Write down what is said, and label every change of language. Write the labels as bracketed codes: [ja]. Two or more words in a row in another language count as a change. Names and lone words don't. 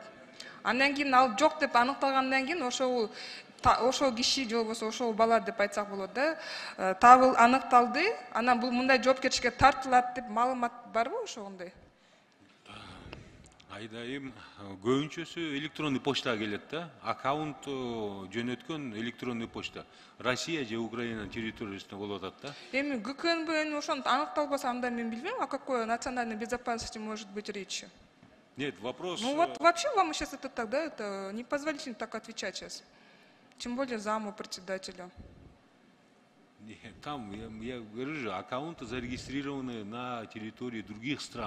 [ky] Андан кийин ал жок деп аныкталгандан кийин ошол киши же болбосо ошол бала деп айтсак болот да, аныкталды, анан бул мындай жоопкерчиликке тартылат деп маалымат барбы ошондой? Айдайым көбүнчөсү [ru] электронный почтага [ky] келет да. Аккаунт жөнөткөн [ru] электронный почта. [ky] Россия же Украина территориясында болуп атат да. Эми ГКНБ ошону аныкталбаса, анда мен билбейм, [ru] о какой национальной безопасности может быть речь. Нет, вопрос... Ну вот вообще вам сейчас это тогда, это непозволительно так отвечать сейчас. Тем более заму председателя. Нет, там, я говорю же, аккаунты зарегистрированы на территории других стран.